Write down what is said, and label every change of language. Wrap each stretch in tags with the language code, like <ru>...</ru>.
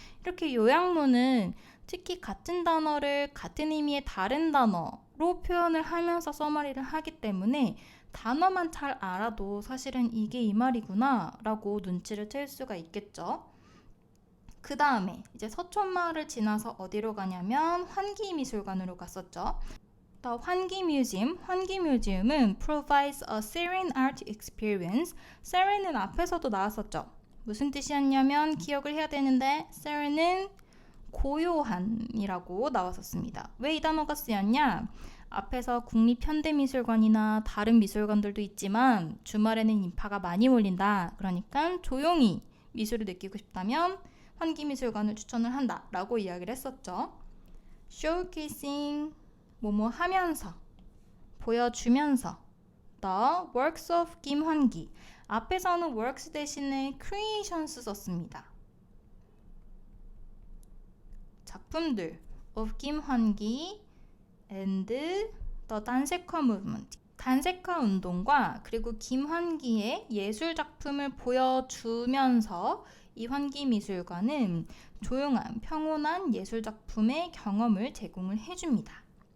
<ko>이렇게 요약문은 특히 같은 단어를 같은 의미의 다른 단어로 표현을 하면서 서머리를 하기 때문에 단어만 잘 알아도 사실은 이게 이 말이구나 라고 눈치를 챌 수가 있겠죠. 그 다음에 이제 서촌마을을 지나서 어디로 가냐면 환기미술관으로 갔었죠.</ko> <en>The 환기뮤지엄은 provides a serene art experience.</en> <ko>serene은 앞에서도 나왔었죠. 무슨 뜻이었냐면 기억을 해야 되는데 serene은 고요한이라고 나왔었습니다. 왜 이 단어가 쓰였냐? 앞에서 국립현대미술관이나 다른 미술관들도 있지만 주말에는 인파가 많이 몰린다. 그러니까 조용히 미술을 느끼고 싶다면 환기미술관을 추천을 한다 라고 이야기를 했었죠. Showcasing, 뭐뭐 하면서, 보여주면서.</ko> <en>The works of 김환기,</en> <ko>앞에서는</ko> <en>works 대신에 creations 썼습니다.</en> <ko>작품들 of 김환기 and the 단색화 movement, 단색화 운동과 그리고 김환기의 예술 작품을 보여주면서 이 환기미술관은 조용한 평온한 예술 작품의 경험을 제공을 해줍니다.</ko>